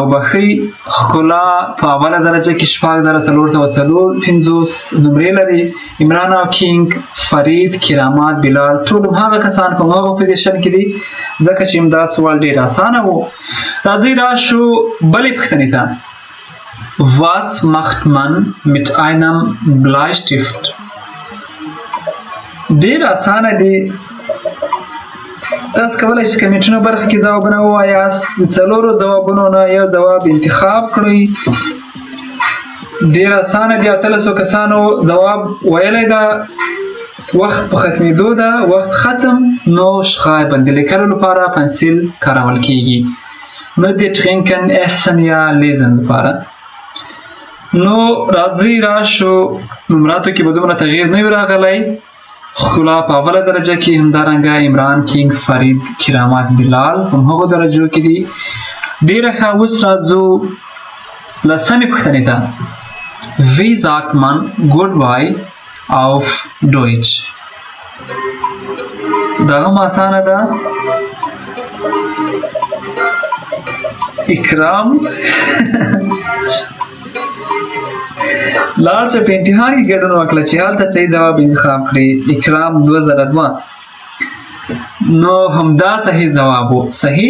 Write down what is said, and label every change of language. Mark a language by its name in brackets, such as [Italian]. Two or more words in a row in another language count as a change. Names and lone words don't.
[Pashto] وبښئ ښکلا په اوله درجه کې 6450 نمرې لري. عمران او کینګ، فرید، کرامات، بلال ټول همهغه کسان په همهغه پوزیشن کې دي ځکه چې دا سوال ډېر اسانه و. راځئ راشو بلې پوښتنې ته. [German] Was macht man mit einem Bleistift؟ [Pashto] ډېر اسانه دي. تاسو کولی شئ کمنټونو برخه کې ځوابونه ووایاست. د څلورو ځوابونو نه یو ځواب انتخاب کړئ. ډېر اسانه دي. 18 کسانو ځواب ویلی ده. وخت په ختمېدو ده. وخت ختم. نو schreiben د لیکلو لپاره پنسل کارول کیږي. نه د [German] trinken، essen [Pashto] یا lesen لپاره. نو راځئ راشو نمراتو کې به دومره تغییر نه وي راغلی. ښکلا په اوله درجه کې، همدارنګه عمران، کینګ، فرید، کرامات، بلال په همهغو درجو کې دي. ډېره ښه. اوس راځو لسمې پوښتنې ته. [German] Wie sagt man Goodbye auf Deutsch؟ [Pashto] دا هم اسانه ده. اکرام لاړ چې په امتحان کې ګډون وکړه چې هلته صحیح ځواب انتخاب کړي. اکرام 2002. نو همدا صحیح ځواب و. صحیح.